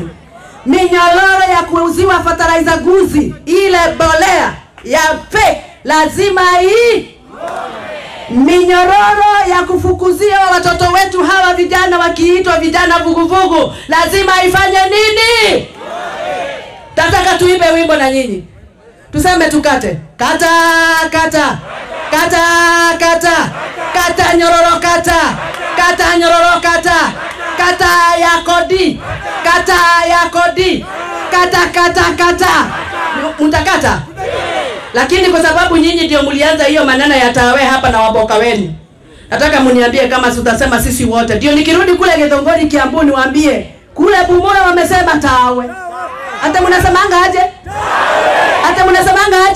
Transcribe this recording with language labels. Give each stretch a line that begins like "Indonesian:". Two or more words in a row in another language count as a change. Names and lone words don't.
Swahili: Minyororo ya kuuziwa fertilizer guzi, ile bolea ya fake lazima ikome. Minyororo ya kufukuzia watoto wetu hawa vijana wakiitwa vijana vuguvugu lazima ifanye nini? Tataka tuimbe wimbo na nyinyi. Tuseme tukate. Kata, kata. Kata, kata. Kata nyororo kata. Kata nyororo kata. Kata ya kodi. Kata ya kodi. Kata, kata, kata. Mtakata? Lakini kwa sababu nyinyi ndio mlianza hiyo maneno ya tawe hapa na Waboka wenu, nataka mniambie kama utasema sisi wote. Ndio nikirudi kule Githunguri Kiambu niwaambie kule Bumula wamesema tawe. Hata mnasemanga aje? Hata mnasemanga aje?